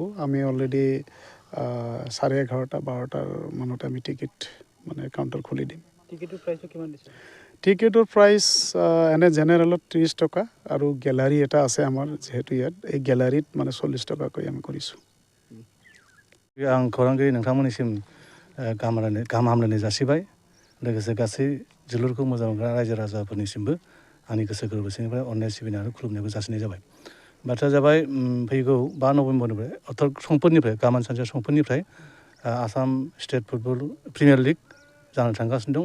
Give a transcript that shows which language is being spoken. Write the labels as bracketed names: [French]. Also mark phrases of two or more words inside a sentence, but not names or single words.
[Assamese] আমি অলৰেডি 11:30-12টাৰ মানতে আমি টিকেট মানে কাউণ্টাৰ খুলি দিম। টিকেটৰ প্ৰাইচটো কিমান দিছে? টিকেটৰ প্ৰাইচ এনে জেনেৰেলত 30 টকা আৰু গেলাৰী এটা আছে আমাৰ যিহেতু ইয়াত এই গেলাৰীত মানে 40 টকাকৈ আমি কৰিছোঁ। [Bodo] आं खौरांगिरि नोंथांमोननिसिम गाहाम हामलायनाय जासिबाय। लोगोसे गासै जोलुरखौ मोजां मोनग्रा रायजो राजाफोरनिसिमबो आंनि गोसो गोरबोनिफ्राय अननाय सिबिनाय आरो खुलुमनायखौ जासिनाय जाबाय। बाथ्राया जाबाय फैगौ 5 नभेम्बरनिफ्राय समफोरनिफ्राय गाबोन सानसे समफोरनिफ्राय आसाम स्टेट फुटबल प्रिमियार लिग जानो थांगासिनो दं।